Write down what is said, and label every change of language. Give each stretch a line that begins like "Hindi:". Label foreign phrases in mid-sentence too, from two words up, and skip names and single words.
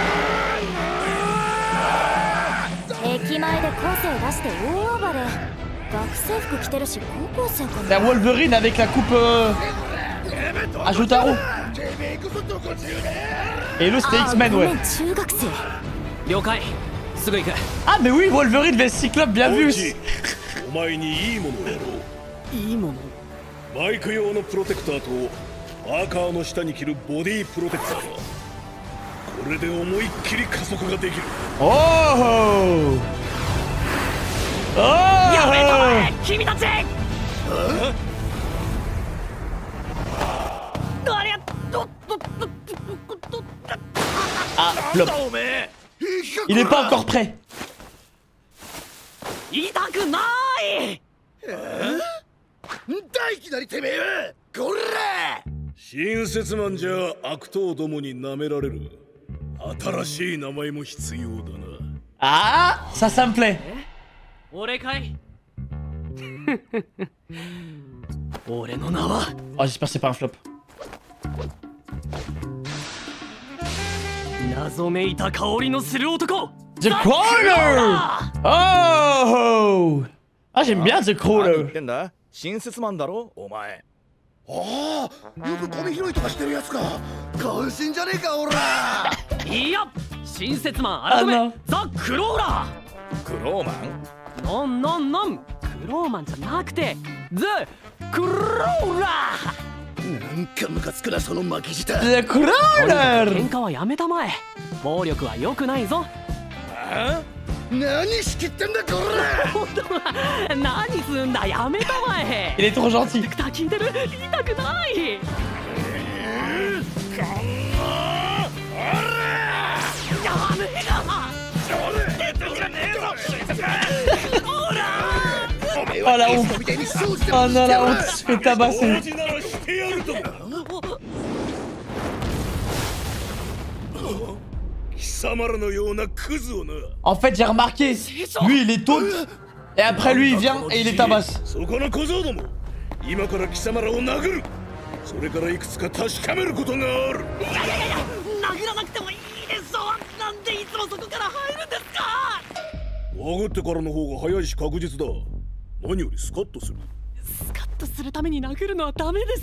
French: C'est un Wolverine avec la coupe à Jotaro. Et le c'était X-Men, ouais. Ah mais oui, Wolverine vs Cyclope, bien vu aussi.
Japanese: バイク用のプロテクターとパーカーの下に着るボディプロテクター。これで思いっきり加速ができる。おお。やめろ君たち。
French: Ah, flop. Il est pas encore prêt.
Japanese: 痛くない。大気なりてめえはこら。親切マンじゃ悪党どもに舐められる。新しい名前も必要だな。
French: Ah, ça me plaît.
Japanese: 俺かい。俺の名は。
French: Oh, j'espère que c'est pas un flop.
Japanese: 謎めいた香りのする男。
English: The Crawler. Oh.
French: Ah, j'aime bien
English: The Crawler.
Japanese: 親切マンだろお前。ああ、よくゴミ拾いとかしてるやつか。感心じゃねえかおら。いや、親切マン改め
English: The Crawler.
Japanese: クローマン？ノンクローマンじゃなくて
English: The Crawler.
Japanese: なんかムカつくなその巻き舌。 The Crawler。喧嘩はやめたまえ。暴力は良くないぞ。何仕切ってんだこら。何すんだやめたまえ。
French: Il est trop gentil。
Japanese: 聞いてる？痛くない。
French: Oh la honte. Oh non la honte, je fais tabasser. En fait j'ai remarqué, lui il est taunt, et après lui il vient et il les tabasse.
Japanese: スカッとするために殴るのはダメです。